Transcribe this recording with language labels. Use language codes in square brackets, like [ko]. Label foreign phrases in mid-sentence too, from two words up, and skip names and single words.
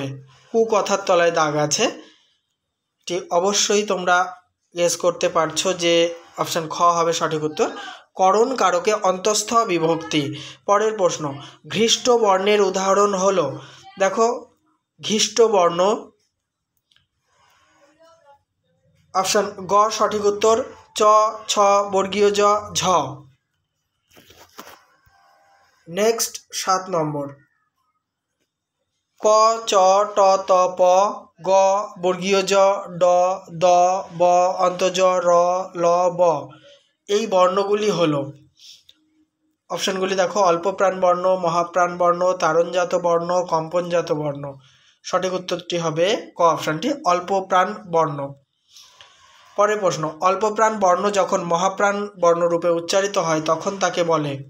[bn] কুকথার তলায় দাগ আছে, এটি অবশ্যই তোমরা গেস করতে পারছো যে অপশান খ হবে সঠিক উত্তর। করণ কারকে অন্তঃস্থ বিভক্তি। পরের প্রশ্ন, ঘৃষ্ট বর্ণের উদাহরণ হলো। দেখো, ঘৃষ্ট বর্ণ অপশান গ সঠিক উত্তর, চ, ছ, বর্গীয় জ, ঝ। নেক্সট 7 নম্বর, ক, চ, ট, ত, প, গ, বর্গীয় জ, ড, দ, ব, অন্তজ, র, ল, ব। এই বর্ণগুলি হলো, অপশানগুলি দেখো, অল্প প্রাণ বর্ণ, মহাপ্রাণ বর্ণ, তারণজাত বর্ণ, কম্পনজাত বর্ণ। সঠিক উত্তরটি হবে ক অপশানটি, অল্প প্রাণ বর্ণ। পরের প্রশ্ন, অল্প প্রাণ বর্ণ যখন মহাপ্রাণ বর্ণরূপে উচ্চারিত হয় তখন তাকে বলে।